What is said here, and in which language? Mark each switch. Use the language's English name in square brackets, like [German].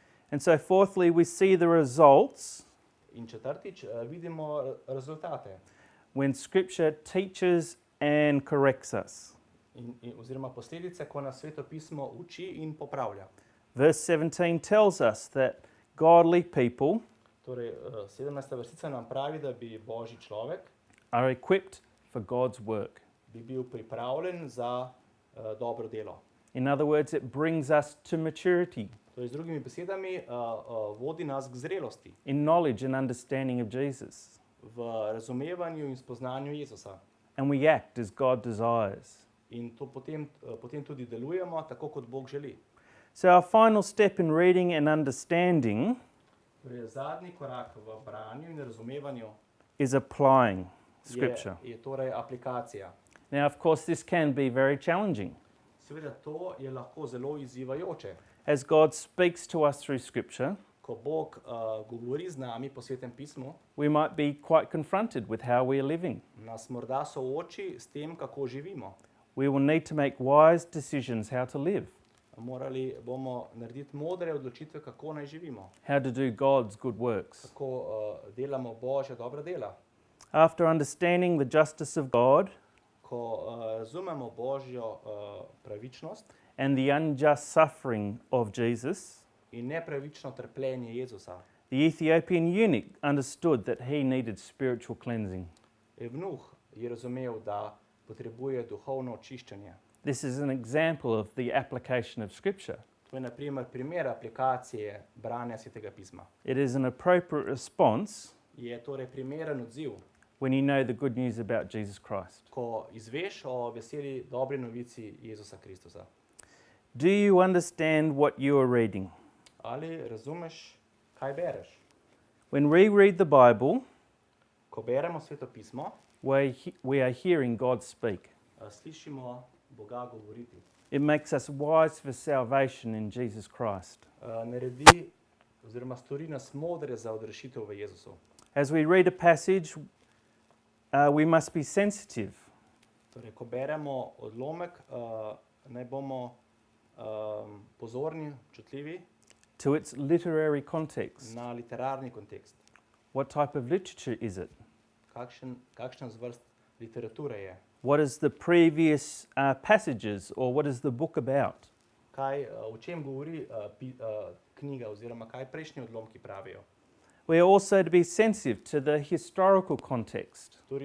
[English] And so fourthly, we see the results [Slovenian] In četrtič, vidimo rezultate. [English] when Scripture teaches and corrects us. [Slovenian] Oziroma posledice, ko nas Sveto pismo uči in popravlja. [English] Verse 17 tells us that godly people [Slovenian] Torej, 17. vrstica nam pravi, da bi božji človek [English] are equipped for God's work. [Slovenian] bi bil pripravljen za dobro delo. [English] In other words, it brings us to maturity [Slovenian] Torej, z drugimi besedami, vodi nas k zrelosti, [English] in knowledge and understanding of Jesus. [Slovenian] v razumevanju in spoznanju Jezusa. [English] And we act as God desires. [Slovenian] In to potem tudi delujemo, tako kot Bog želi. [English] So our final step in reading and understanding [Slovenian] Torej, zadnji korak v branju in razumevanju [English] is applying Scripture. [Slovenian] je torej aplikacija. [English] Now, of course, this can be very challenging. [Slovenian] Seveda, to je lahko zelo izzivajoče. [English] As God speaks to us through Scripture, [Slovenian] Ko Bog govori z nami po Svetem pismu, [English] we might be quite confronted with how we are living. [Slovenian] nas morda sooči s tem, kako živimo. [English] We will need to make wise decisions how to live, [Slovenian] Morali bomo narediti modre odločitve, kako naj živimo, [English] how to do God's good works. [Slovenian] kako delamo Božja dobra dela. [English] After understanding the justice of God [Slovenian] Ko razumemo Božjo pravičnost [English] and the unjust suffering of Jesus, [Slovenian] in nepravično trpljenje Jezusa, [English] the Ethiopian eunuch understood that he needed spiritual cleansing. [Slovenian] Evnuh je razumel, da potrebuje duhovno očiščenje. [English] This is an example of the application of Scripture. [Slovenian] To je na primer aplikacije branja Svetega pisma. [English] It is an appropriate response [Slovenian] Je torej primeren odziv, [English] when you know the good news about Jesus Christ. [Slovenian] ko izveš o veseli dobri novici Jezusa Kristusa. [English] Do you understand what you are reading? [Slovenian] Ali razumeš, kaj bereš? [English] When we read the Bible, [Slovenian] Ko beremo Sveto pismo, [English] we are hearing God speak. [Slovenian] Slišimo Boga govoriti. [English] It makes us wise for salvation in Jesus Christ. [Slovenian] Naredi oziroma stori nas modre za odrešitev v Jezusu. [English] As we read a passage, we must be sensitive [Slovenian] Torej, ko beremo odlomek, naj bomo pozorni, občutljivi [English] to its literary context. [Slovenian] na literarni kontekst. [English] What type of literature is it? [Slovenian] Kakšna zvrst literature je? [English] What is the previous passages, or what is the book about? [Slovenian] O čem govori knjiga oziroma kaj prejšnji odlomki pravijo? [English] We are also to be sensitive to the historical context,